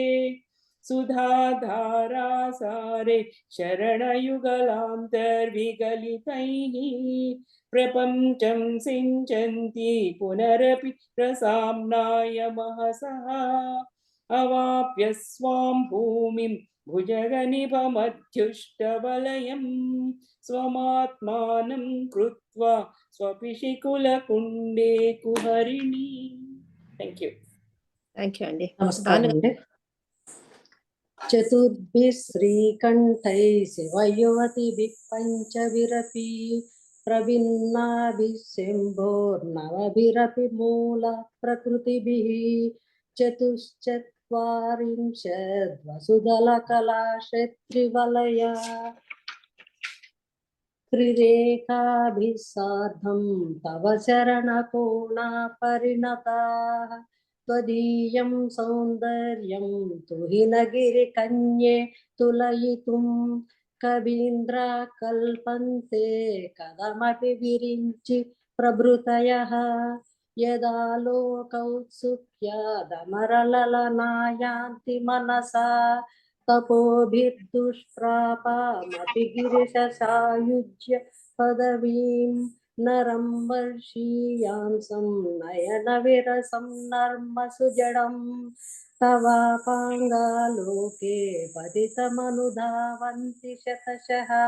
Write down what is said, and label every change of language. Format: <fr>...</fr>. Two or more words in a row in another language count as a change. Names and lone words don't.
<sa>सुधाधारासारे शरणयुगलान्तर्विगलितैः प्रपञ्चं सिञ्चन्ति पुनरपि रसाम्नाय महसः अवाप्य स्वां भूमिं भुजगनिभमध्युष्टवलयं स्वमात्मानं कृत्वा स्वपिशिकुलकुण्डे कुहरिणी.</sa> <en>Thank you. Thank you, Andy.</en> <te>నమస్కారం అండి.</te> <sa>చతుర్భిः శ్రీకంఠైः శివయువతిభిः పంచభిరపి ప్రభిన్నాభిः శంభోర్నవభిరపి మూల ప్రకృతిభిः చతుశ్చత్వారింశద్వసుదలకలాశత్రివలయ త్రిరేకాభిः సార్ధం తవ చరణకోణా పరిణతాः त्वदीयं सौन्दर्यं तुहिनगिरिकन्ये तुलयितुं कवीन्द्रा कल्पन्ते कदमपि विरिञ्चि प्रभृतयः यदा लोकौत्सुक्यादमरललनायान्ति मनसा तपोभिर्दुष्प्रापामपि गिरिशसायुज्य पदवीं नरं वर्षीयांसं नयनविरसं नर्मसुजडं तवापाङ्गालोके पतितमनुधावन्ति शतशः</sa>